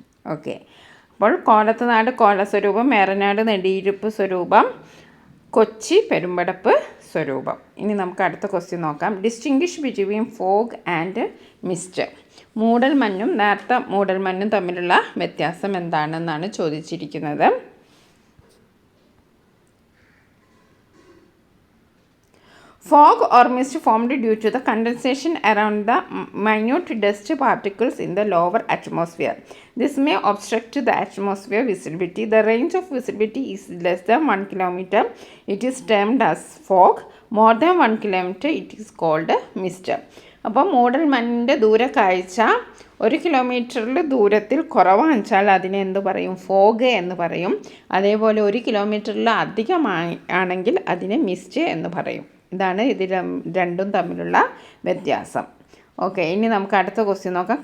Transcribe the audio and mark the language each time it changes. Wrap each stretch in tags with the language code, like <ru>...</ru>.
<ml>Okay, അപ്പോൾ കോലത്തുനാട് കോലസ്വരൂപം, ഏറനാട് നെടിയിരുപ്പ് സ്വരൂപം, കൊച്ചി പെരുമ്പടപ്പ് സ്വരൂപം. ഇനി നമുക്ക് അടുത്ത ക്വസ്റ്റ്യൻ നോക്കാം.</ml> <en>Distinguish between fog and mist.</en> <ml>മൂടൽമഞ്ഞും നേർത്ത മൂടൽമഞ്ഞും തമ്മിലുള്ള വ്യത്യാസം എന്താണെന്നാണ് ചോദിച്ചിരിക്കുന്നത്.</ml> <en>Fog or mist formed due to the condensation around the minute dust particles in the lower atmosphere. This may obstruct the atmosphere visibility. The range of visibility is less than 1 kilometer. It is termed as fog. More than 1 kilometer, it is called mist.</en> <ml>അപ്പോൾ മൂടൽമഞ്ഞിൻ്റെ ദൂരക്കാഴ്ച 1 കിലോമീറ്ററിൽ ദൂരത്തിൽ കുറവാണെച്ചാൽ അതിനെ എന്ത് പറയും? Fog എന്ന് പറയും. അതേപോലെ 1 കിലോമീറ്ററിൽ അധികമായി ആണെങ്കിൽ അതിനെ മിസ്റ്റ് എന്ന് പറയും. ഇതാണ് ഇത് രണ്ടും തമ്മിലുള്ള വ്യത്യാസം. ഓക്കെ, ഇനി നമുക്ക് അടുത്ത ക്വസ്റ്റ്യൻ നോക്കാം.</ml>